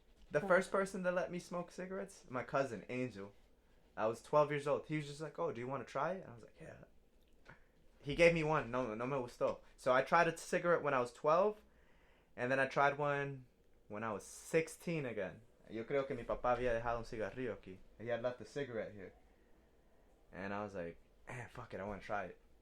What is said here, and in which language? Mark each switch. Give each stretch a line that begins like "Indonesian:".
English: The first person that let me smoke cigarettes? My cousin, Angel. I was 12 years old. He was just like, oh, do you want to try it? I was like, yeah. He gave me one.
Spanish: No me gustó.
English: So I tried a cigarette when I was 12. And then I tried one when I was 16 again.
Spanish: Yo creo que mi papá había dejado un cigarrillo aquí.
English: He had left a cigarette here. And I was like, fuck it, I want to try it.